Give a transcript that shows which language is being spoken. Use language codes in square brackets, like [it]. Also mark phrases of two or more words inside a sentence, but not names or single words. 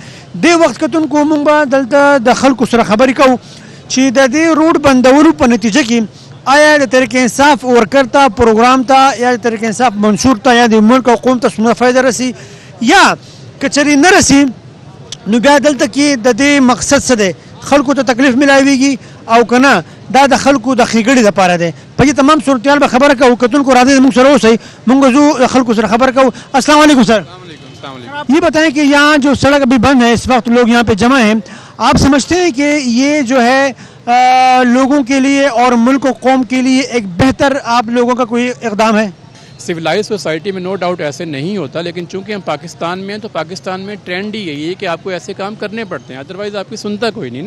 [ps] دې وخت کتونکو موږ به دلته د خلکو سره خبرې کوو چې د دې روډ بندولو په نتیجه کې آیا د تحریک انصاف ورکر ته پروګرام ته یا د تحریک انصاف منشور ته یا د ملک او قوم ته څومره فایده رسي یا که چېرې نه رسي نو بیا دلته کې د دې مقصد څه دی؟ خلکو ته تکلیف میلاویږي او که نه دا د خلکو د ښېګړې دپاره دی. په دې تمام صورتحال به خبره کوو. کتونکو راځئ زموږ سره اوسئ, موږ ځو خلکو سره خبر کوو. [ar] السلام علیکم سر. [ur] یہ بتائیں کہ یہاں جو سڑک ابھی بند ہے اس وقت لوگ یہاں پہ جمع ہیں, آپ سمجھتے ہیں کہ یہ جو ہے لوگوں کے لیے اور ملک و قوم کے لیے ایک بہتر آپ لوگوں کا کوئی اقدام ہے؟ [en] civilized society [ur] میں [en] no doubt [ur] ایسے نہیں ہوتا, لیکن چونکہ ہم پاکستان میں ہیں تو پاکستان میں ٹرینڈ ہی یہی ہے کہ آپ کو ایسے کام کرنے پڑتے ہیں, ادروائز آپ کی سنتا کوئی نہیں نا.